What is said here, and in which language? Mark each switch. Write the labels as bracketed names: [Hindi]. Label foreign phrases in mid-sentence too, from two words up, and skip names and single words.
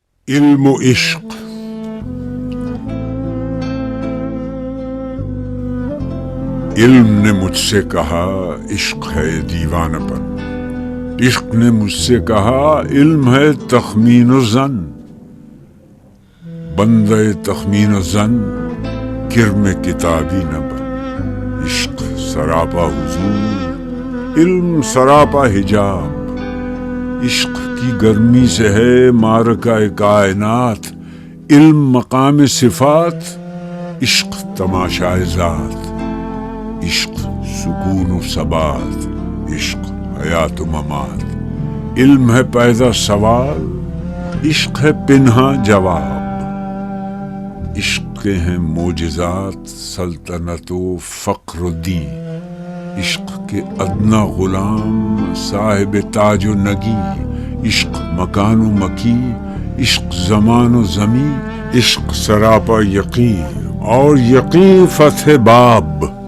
[Urdu] علم و عشق. علم نے مجھ سے کہا عشق ہے دیوانہ پن، عشق نے مجھ سے کہا علم ہے تخمین و ظن، بندہ تخمین و ظن کرم کتابی نہ بن، عشق سراپا حضور علم سراپا حجاب، عشق کی گرمی سے ہے معرکہ کائنات، علم مقام صفات، عشق تماشائے ذات، عشق سکون و ثبات، عشق حیات و ممات، علم ہے پیدا سوال، عشق ہے پنہاں جواب، عشق کے ہیں معجزات سلطنت و فقر و دین، عشق کے ادنا غلام صاحب تاج و نگی، عشق مکان و مکی، عشق زمان و زمین، عشق سراپا یقین اور یقین فتح باب،